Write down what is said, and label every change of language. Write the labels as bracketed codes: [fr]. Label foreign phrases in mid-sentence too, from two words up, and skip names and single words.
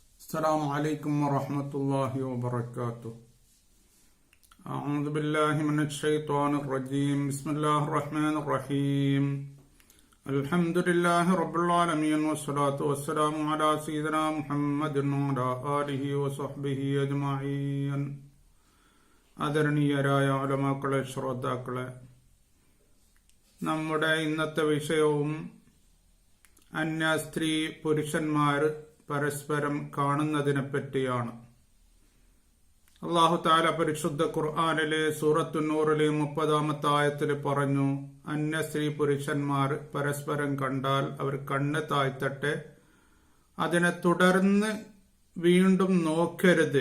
[ar] السلام عليكم ورحمة الله وبركاته. أعوذ بالله من الشيطان الرجيم. بسم الله الرحمن الرحيم. الحمد لله رب العالمين والصلاة والسلام على سيدنا محمد وعلى آله وصحبه أجمعين. [ml] ആദരണീയരായ ഉലമാക്കളെ, ശ്രോതാക്കളെ, നമ്മുടെ ഇന്നത്തെ വിഷയവും അന്യ സ്ത്രീ പുരുഷന്മാർ പരസ്പരം കാണുന്നതിനെ പറ്റിയാണ്. [ar] الله تعالى [ml] പരിശുദ്ധ ഖുർആനിലെ സൂറത്തു നൂറിലെ 30-ാമത്തെ ആയത്തിൽ പറഞ്ഞു, അന്യ സ്ത്രീ പുരുഷന്മാർ പരസ്പരം കണ്ടാൽ അവർ കണ്ണ് താഴ്ത്തട്ടെ, അതിനെ തുടർന്ന് വീണ്ടും നോക്കരുത്.